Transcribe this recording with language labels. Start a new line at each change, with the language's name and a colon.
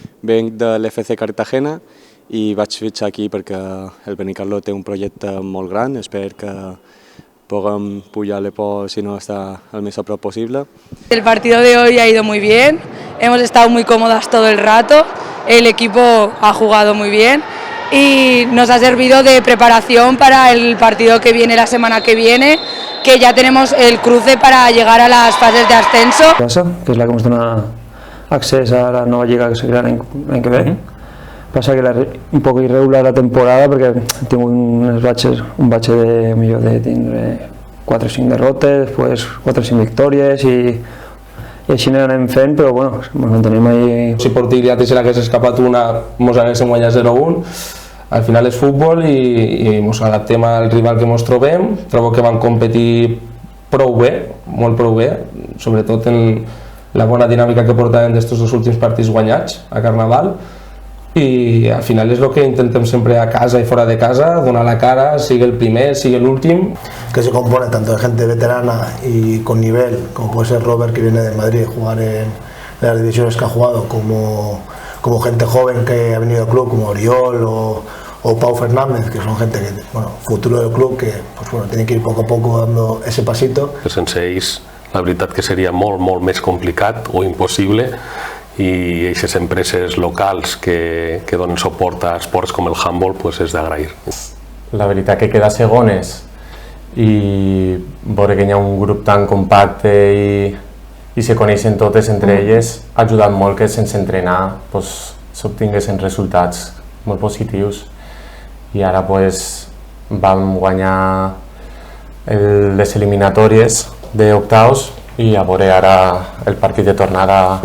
Catalan: Venc de l'FC Cartagena i vaig fitxar aquí perquè el Benicarló té un projecte molt gran.
Spanish: Espero que puedan pujarle si no está al más a prop posible. El partido de hoy ha ido muy bien, hemos estado muy cómodas todo el rato, el equipo ha jugado muy bien y nos ha servido de preparación para el partido que viene la semana que viene, que ya tenemos el cruce para llegar a las fases de ascenso. Que es la que nos
Catalan: dona accés a la nueva lliga que seguirà l'any que ve. Passa que era un poc irregular la temporada perquè tinc un batxe de tindre 4 o 5 derrotes, després 4 o 5 victòries i així anem fent, però bueno, ens mantenim ahí. Si per dir si l'hagués escapat una, ens haguéssim guanyat 0-1. Al final és futbol i ens adaptem al rival que ens trobem. Trobo que van competir prou bé, molt prou bé, sobretot en la bona dinàmica que portaven d'estos 2 últims partits guanyats a Carnaval. i al final és el que intentem sempre a casa i fora de casa, donar la cara, sigui el primer, sigui l'últim.
Spanish: Que se compone tanto de gente veterana y con nivel, como puede ser Robert, que viene de Madrid a jugar en las divisiones que ha jugado, como gente joven que ha venido al club, como Oriol o Pau Fernández, que son gente que, bueno, futuro del club, que pues bueno, tienen que ir poco a poco dando ese pasito.
Catalan: Sense ells, la veritat que seria molt més complicat o impossible, i aquestes empreses locals que donen suport a esports com el handball pues és d'agrair. La veritat que quedar segones i veure que hi ha un grup tan compacte i se coneixen totes entre elles ha ajudat molt que sense entrenar s'obtinguessin resultats molt positius, i ara vam guanyar les eliminatòries d'octaus i a veure ara el partit de tornada.